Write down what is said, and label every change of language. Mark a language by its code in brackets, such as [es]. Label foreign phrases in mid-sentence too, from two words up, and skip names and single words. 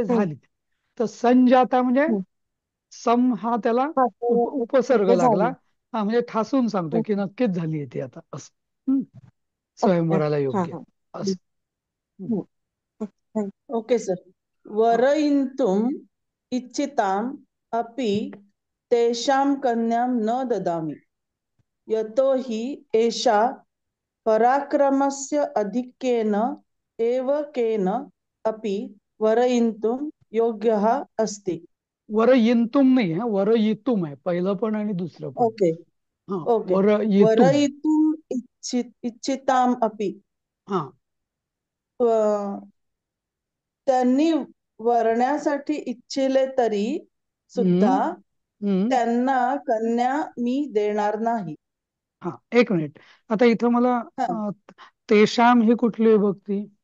[mr] हम्म झाली. तर संजाता म्हणजे हम्म. सम हा त्याला हा, तर उपसर्ग म्हणजे लागला. झाली. हा म्हणजे ठासून सांगतोय की हम्म. नक्कीच झाली आहे ती आता, असं. हम्म. ओके. स्वयंवराला हा योग्य, हा. असं. हम्म. हम्म. हम्म. [en] OK sir. [mr] हा [sa] वरयितुम् इच्छिताम् अपि तेषां कन्यां न ददामि यतो हि एषा पराक्रमस्य आधिक्येन एव केन अपि वरयितुं योग्यः अस्ति. [mr] वरयितुम नाही, हा, वरयितुम आहे पहिलं पण आणि दुसरं पण. ओके हा, ओके. वरयितुम. [sa] वरयितुम् इच्छिताम् अपि [mr] हा अ, त्यांनी वरण्यासाठी इच्छिले तरी सुद्धा हम्म हम्म त्यांना कन्या मी देणार नाही. हा, एक मिनिट. आता इथं मला हा, तेशाम ही कुठली विभक्ती?